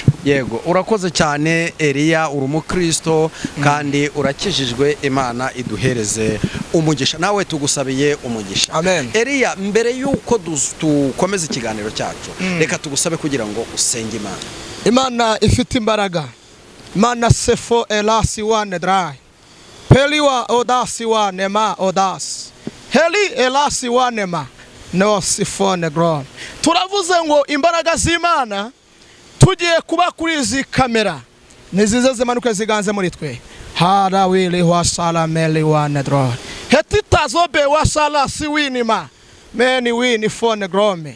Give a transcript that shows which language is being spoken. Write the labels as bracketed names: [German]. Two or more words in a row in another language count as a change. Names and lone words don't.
[Kinyarwanda] Yego, urakoze cyane Elia, uri umukristo kandi urakijijwe, Imana iduhereze umugisha. Nawe tugusabiye umugisha. Amen. Elia, mbere yuko dukomeza ikiganiro cyacu, reka tugusabe kugira ngo usenge Imana. Imana ifite imbaraga. Imana sefo elasi wane dry. Peliwa odasi wane ma odas. Heli elasi wane ma. No sifone gron. Turavuze ngo imbaraga z'Imana tugiye kuba kuri izi kamera nizize zimanuke ziganze muri twe. Hara wili wa salameli wa nedron. Hetitazobe wa sala siwinima. Meni wini fone grome.